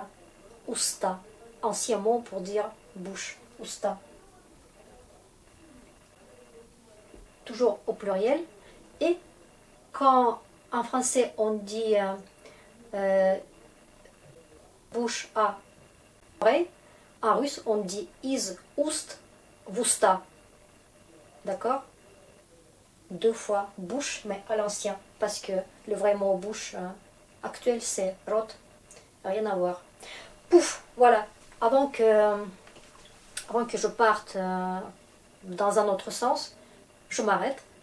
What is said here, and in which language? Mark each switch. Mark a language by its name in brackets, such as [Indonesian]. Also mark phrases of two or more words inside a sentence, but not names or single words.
[French] Usta, ancien mot pour dire bouche. Usta. Toujours au pluriel. Et quand en français on dit bouche à oreille, en russe on dit [Russian] из уст в уста. [French] D'accord? 2 fois bouche, mais à l'ancien, parce que le vrai mot bouche actuel c'est rot, rien à voir. Pouf, voilà, avant que je parte dans un autre sens, je m'arrête.